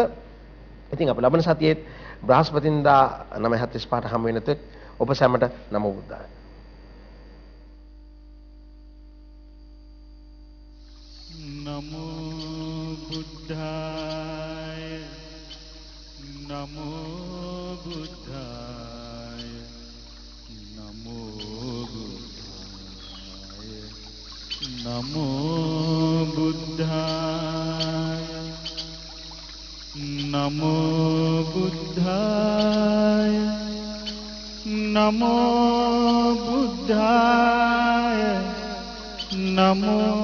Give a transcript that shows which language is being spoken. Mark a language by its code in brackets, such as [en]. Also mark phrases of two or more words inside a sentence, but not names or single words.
[si] ඉතින් අප ලබන සතියේ බ්‍රහස්පතින්දා 9:45 හම් වෙන තෙක් ඔබ සැමට [pi] නමෝ බුද්ධාය. නමෝ බුද්ධාය नमो बुद्धाय नमो बुद्धाय नमो बुद्धाय नमो बुद्धाय नमो बुद्धाय नमो